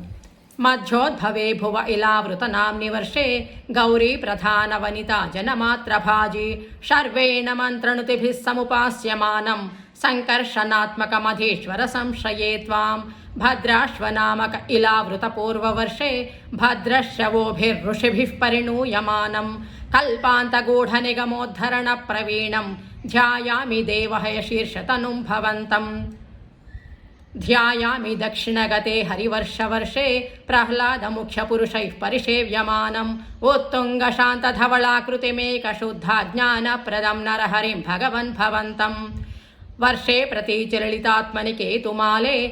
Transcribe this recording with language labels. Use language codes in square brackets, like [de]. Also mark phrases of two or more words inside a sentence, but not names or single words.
[sa] మధ్యోద్భవే భువ ఇలావృత నామ్ని వర్షే గౌరీ ప్రధాన వనిత జనమాత్రభాజీ శర్వేణ మంత్రణుతిభిః సముపాస్యమానం సంకర్షణాత్మకమధీశ్వర సంశయే త్వాం భద్రాశ్వనామక ఇలావృత పూర్వవర్షే భద్రశ్రవోభిర్ఋషిభిః పరిణూయమానం కల్పాంతగూఢ నిగమోద్ధరణ ప్రవీణం ధ్యాయామి దేవహయ శీర్షతనుం భవంతం. ध्यायामि दक्षिणगते हरिवर्षवर्षे प्रह्लादमुख्यपुरुषैः परिसेव्यमानम् उत्तुङ्गशान्तधवलाकृतिमेकशुद्धाज्ञानप्रदं नरहरिं भगवन् भवन्तम् वर्षे प्रतीचिललितात्मनि केतुमाले